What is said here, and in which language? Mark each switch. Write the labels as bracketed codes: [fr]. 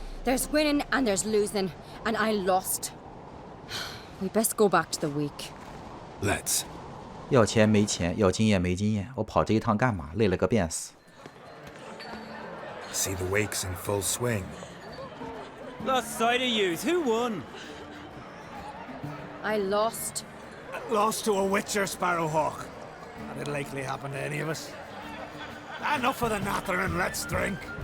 [en] There's winning and there's losing, and I lost. We best go back to the week. Let's. [zh] 要钱没钱，要经验没经验，我跑这一趟干嘛？累了个便死。 [en] See the wakes in full swing. Lost sight of yous. Who won? I lost. Lost to a Witcher, Sparrowhawk. That'd likely happen to any of us. Enough of the nattering, let's drink.